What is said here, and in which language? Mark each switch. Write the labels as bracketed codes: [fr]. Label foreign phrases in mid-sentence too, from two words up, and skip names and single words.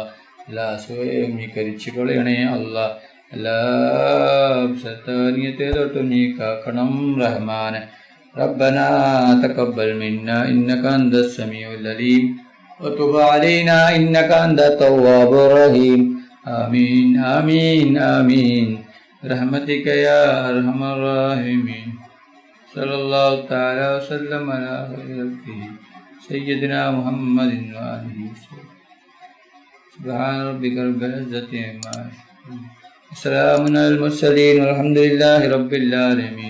[ml] എല്ലാ അസൂയയും നീ കരിച്ചു കളയണേ അല്ലാഹ്. എല്ലാ ശൈത്താനിയത്തെ തൊട്ടും നീ കാക്കണം റഹ്മാനെ. [ar] ربنا تقبل منا إنك أنت السميع العليم وتب علينا إنك أنت التواب الرحيم. آمين آمين آمين برحمتك يا أرحم الراحمين. صلى الله تعالى وسلم على خلقه سيدنا محمد وآله وسلم. سبحان ربك رب العزة عما يصفون وسلام على المرسلين والحمد لله رب العالمين.